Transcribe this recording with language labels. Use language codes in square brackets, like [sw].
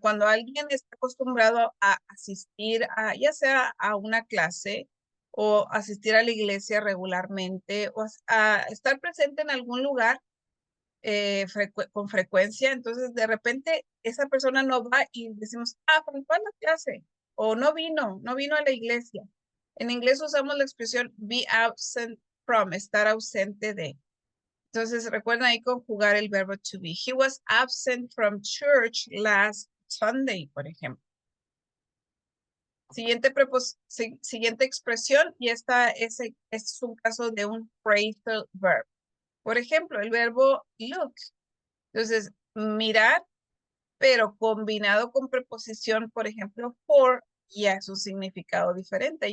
[es] Cuando alguien está acostumbrado a asistir ya sea a una clase o asistir a la iglesia regularmente o a estar presente en algún lugar con frecuencia, entonces de repente esa persona no va y decimos, faltó a la clase o no vino a la iglesia. En inglés usamos la expresión [en] be absent from, [es] estar ausente de. Entonces, recuerden ahí conjugar el verbo to be. [en] He was absent from church last Sunday, [es] por ejemplo. Siguiente expresión, y esta es un caso de un phrasal verb. Por ejemplo, el verbo look. Entonces, mirar, pero combinado con preposición, por ejemplo, for, ya es un significado diferente.